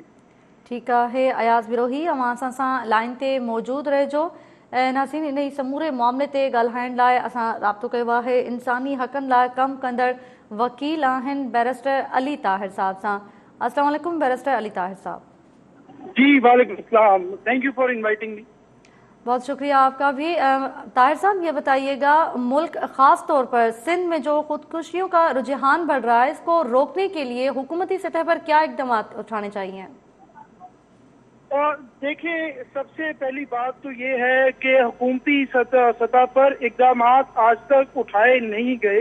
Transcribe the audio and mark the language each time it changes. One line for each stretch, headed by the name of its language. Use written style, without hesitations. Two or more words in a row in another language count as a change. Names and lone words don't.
Sindhi: ठीकु आहे अयाज़ बिरोही, अवां असां लाइन ते मौजूदु रहिजो। ऐं नाज़रीन, इन ई समूरे मामले ते ॻाल्हाइण लाइ असां राब्तो कयो आहे इंसानी हक़नि लाइ कमु कंदड़ वकील आहिनि बैरिस्टर अली ताहिर साहब सां।
Arabic: السلام علیکم बैरिस्टर अली ताहिर साहब। जी وعلیکم السلام,
English: thank you for inviting me.
Urdu: بہت شکریہ آپ کا بھی. طاہر صاحب یہ بتائیے گا، ملک خاص طور پر سندھ میں جو خودکشیوں کا رجحان بڑھ رہا ہے، اس کو روکنے کے لیے حکومتی سطح پر کیا اقدام اٹھانے چاہیے? دیکھیے، سب سے پہلی بات تو یہ ہے کہ حکومتی سطح پر اقدام آج تک اٹھائے نہیں گئے,